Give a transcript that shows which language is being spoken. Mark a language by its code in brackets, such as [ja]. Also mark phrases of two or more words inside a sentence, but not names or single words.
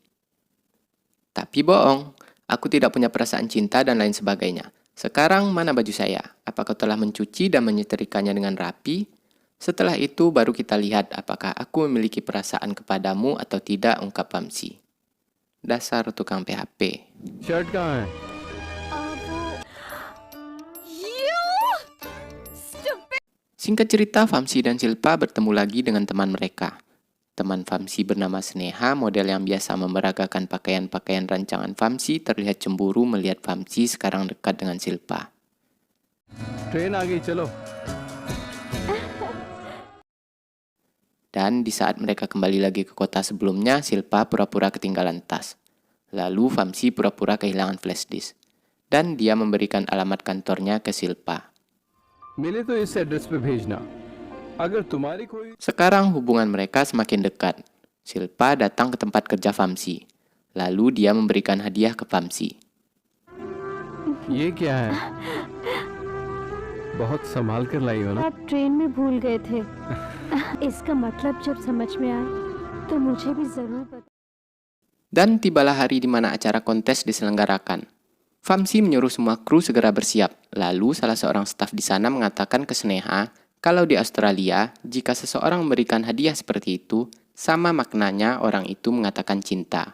[id] "Tapi bohong, aku tidak punya perasaan cinta dan lain sebagainya. Sekarang mana baju saya? Apakah telah mencuci dan menyetrikanya dengan rapi? Setelah itu baru kita lihat apakah aku memiliki perasaan kepadamu atau tidak," ungkap Vamsi. Dasar tukang PHP. [hi] शर्ट कहाँ है? [en] You stupid! [id] Singkat cerita, Vamsi dan Silpa bertemu lagi dengan teman mereka. Teman Vamsi bernama Sneha, model yang biasa memeragakan pakaian-pakaian rancangan Vamsi, terlihat cemburu melihat Vamsi sekarang dekat dengan Silpa. [hi] ट्रेन आ गई, चलो। [id] Dan di saat mereka kembali lagi ke kota sebelumnya, Silpa pura-pura ketinggalan tas. Lalu Vamsi pura-pura kehilangan [en] flash disk. [id] Dan dia memberikan alamat kantornya ke Silpa. [hi] मिले तो इस एड्रेस पे भेजना। अगर तुम्हारी कोई [id] Sekarang hubungan mereka semakin dekat. Silpa datang ke tempat kerja Vamsi. Lalu dia memberikan hadiah ke Vamsi. [hi] ये क्या है? बहुत संभाल कर लाई हो ना। आप ट्रेन में भूल गए थे। इसका मतलब जब समझ में आए तो मुझे भी जरूर बता। [id] Dan tibalah hari di mana acara kontes diselenggarakan. Vamsi menyuruh semua kru segera bersiap. Lalu salah seorang staf di sana mengatakan ke Sneha Kalau di Australia, jika seseorang memberikan hadiah seperti itu, sama maknanya orang itu mengatakan cinta.